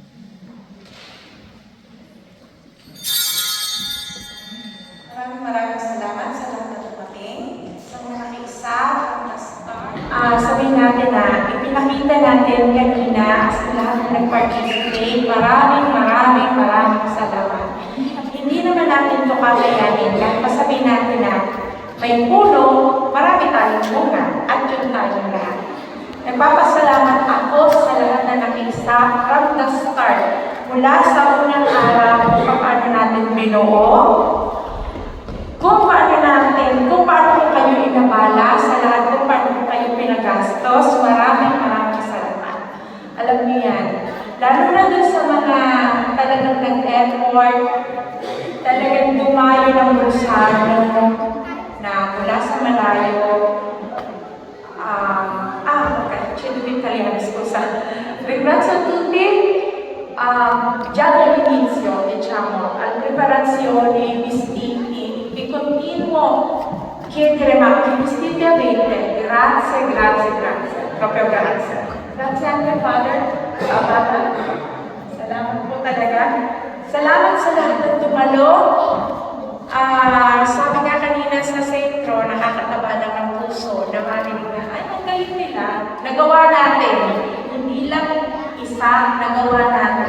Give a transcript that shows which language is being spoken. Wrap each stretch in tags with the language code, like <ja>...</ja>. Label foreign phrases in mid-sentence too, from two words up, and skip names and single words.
<tl>Maraming sabihin natin na ipinakita natin kanina sa lahat na nag-participate. Maraming salamat. Hindi naman natin ito kakayanin kahit masabihin natin na may puno, marami tayong bunga at yun tayong lahat. Nagpapasalamat ako sa lahat na nakisa</tl> <en>from the start.</en> <tl>Mula sa unang araw kung paano natin binuo, kung paano ko kayo inabala sa lahat, kung paano ko kayo pinagastos, maraming salamat. Alam niyo yan. Lalo na dun sa mga talagang nag-effort, talagang dumayo ng bulsano na mula sa malayo,</tl> <it>ringrazio tutti, già dall'inizio, diciamo, alle preparazioni, vestiti, vi continuo a chiedere ma che vestiti avete? Grazie, proprio grazie. Grazie anche Father,</it> <tl>salamat po talaga. Salamat sa lahat ng tumalo. Sabi nga kanina sa sentro, nakakataba lang ng puso, na marinig na, ay, ang galing nila. Nagawa natin. Hindi lang isa, nagawa natin.</tl>